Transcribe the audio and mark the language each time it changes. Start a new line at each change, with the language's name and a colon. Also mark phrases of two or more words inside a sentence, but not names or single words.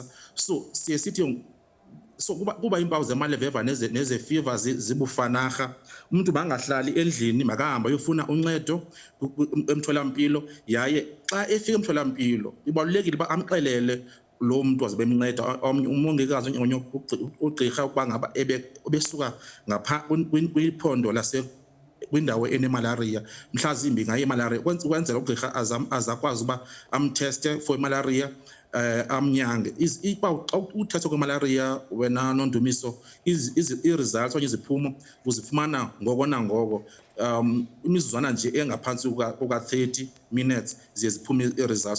Xhosa: So siye sithi so kuba impawu zemaleveva neze fever zibufanaga, umuntu bangahlali endlini makahamba uyofuna uncedo emtholampilo, yaye xa efika emtholampilo ibalulekile ba amxelele lo muntu waze bemnceda umongikazi onye ugqirha ukuba ngaba ebesuka ngapha kwiphondo lase kwindawo enemalaria mhlazimbi ngaye malaria kwenzela ugqirha azakwazi uba amteste
English: for malaria
Xhosa: amnyange. Ipawu xa uthethwa kwemalaria wena Nondumiso i-results okanye iziphumo uzifumana ngoko nangoko, imizuzwana nje engaphansi kuka-30 minutes ziye ziphume i-results.